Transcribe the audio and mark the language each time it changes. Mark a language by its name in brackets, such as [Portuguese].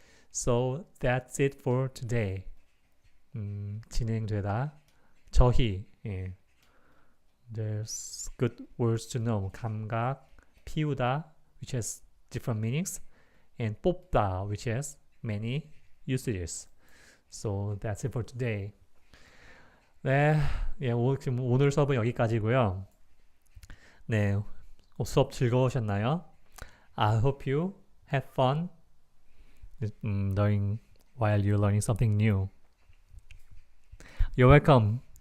[English] So that's it for today. [Korean] 진행되다. 저희. 예. [English] There's good words to know. 감각, 피우다, which has different meanings, and 뽑다, which has many usages. So that's it for today. [Korean] 네, 예, 지금 오늘 수업은 여기까지고요. 네, 수업 즐거우셨나요? [English] I hope you have fun learning while you're learning something new. You're welcome.